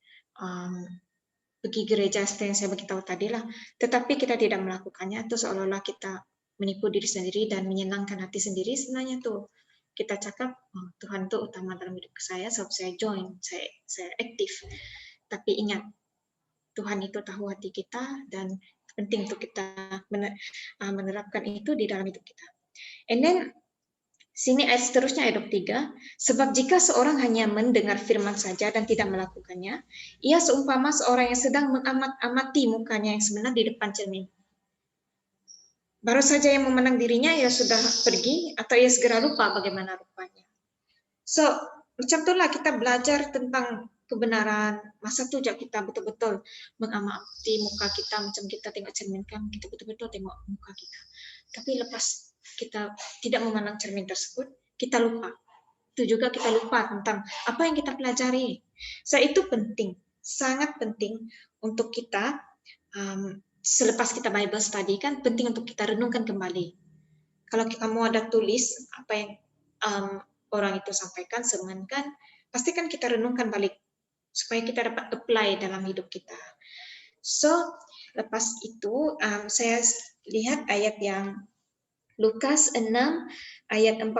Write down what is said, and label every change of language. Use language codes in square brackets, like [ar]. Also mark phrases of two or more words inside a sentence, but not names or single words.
[ms] Pergi gereja seperti yang saya beritahu tadi lah, tetapi kita tidak melakukannya, itu seolah-olah kita menipu diri sendiri dan menyenangkan hati sendiri. Sebenarnya tuh kita cakap, Tuhan tuh utama dalam hidup saya, sebab saya join, saya aktif. Tapi ingat, Tuhan itu tahu hati kita dan penting untuk kita menerapkan itu di dalam hidup kita. [en] And then, [ms] sini ayat seterusnya ayat 23, sebab jika seorang hanya mendengar firman saja dan tidak melakukannya, ia seumpama seorang yang sedang mengamati mukanya yang sebenar di depan cermin. Baru saja yang memandang dirinya, ia sudah pergi atau ia segera lupa bagaimana rupanya. So, macam itulah kita belajar tentang kebenaran. Masa tu kita betul-betul mengamati muka kita, macam kita tengok cermin kan, kita betul-betul tengok muka kita. Tapi lepas kita tidak memandang cermin tersebut, kita lupa. Itu juga kita lupa tentang apa yang kita pelajari. So itu penting, sangat penting untuk kita selepas kita [en] Bible study [ms] kan, penting untuk kita renungkan kembali. Kalau kamu ada tulis apa yang orang itu sampaikan, seruankan, pastikan kita renungkan balik supaya kita dapat apply dalam hidup kita. So, lepas itu saya lihat ayat yang Lukas 6 ayat 48.